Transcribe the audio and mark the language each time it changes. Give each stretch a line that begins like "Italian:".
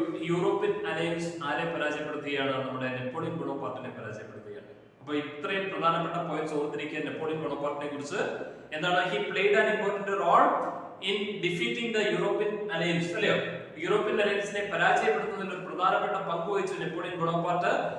Malayalam: European alliance ആരെ പരാജയപ്പെടുത്തുകയാണ്? നമ്മുടെ Napoleon ബോണപ്പാർട്ടിനെ പരാജയപ്പെടുത്തുകയാണ്. അപ്പൊ ഇത്രയും പ്രധാനപ്പെട്ട പോയിന്റ്സ് ഓർത്തിരിക്കുക നെപ്പോളിയൻ ബോണപ്പാർട്ടിനെ കുറിച്ച്. എന്താണ്?
English: he played an important role in defeating the European alliance, അല്ലയോ?
Malayalam: യൂറോപ്യൻ അലയൻസിനെ പരാജയപ്പെടുത്തുന്നതിൽ ഒരു പ്രധാനപ്പെട്ട പങ്ക് വഹിച്ചു നെപ്പോളിയൻ ബോണപ്പാർട്ട്.